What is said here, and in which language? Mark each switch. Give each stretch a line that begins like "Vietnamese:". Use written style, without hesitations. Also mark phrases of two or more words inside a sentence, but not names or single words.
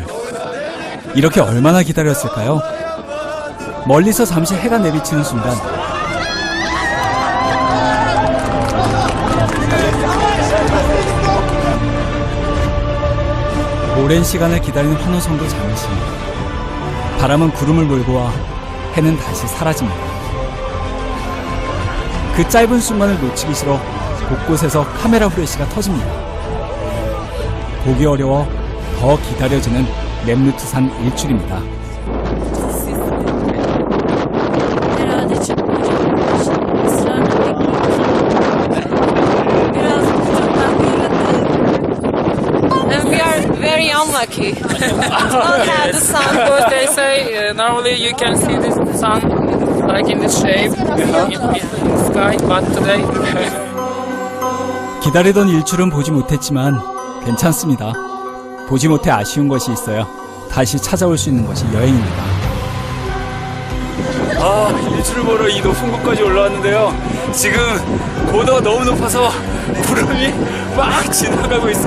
Korean: 이렇게 얼마나 기다렸을까요? 멀리서 잠시 해가 내비치는 순간 오랜 시간을 기다린 환호성도 잠시, 바람은 구름을 몰고 와 해는 다시 사라집니다. 그 짧은 순간을 놓치기 싫어 곳곳에서 카메라 후레쉬가 터집니다. 보기 어려워 더 기다려지는 넴루트 산 일출입니다.
Turkish: Herhalde çıkmayacak. Israrla
English: And we are very unlucky. Not had the sun, because they say normally you can see this sun like in this shape in the sky, but today.
Korean: 기다리던 일출은 보지 못했지만 괜찮습니다. 보지 못해 아쉬운 것이 있어야 다시 찾아올 수 있는 것이 여행입니다. 일출을 보러 이 높은 곳까지 올라왔는데요. 지금 고도가 너무 높아서 구름이 막 지나가고 있어요.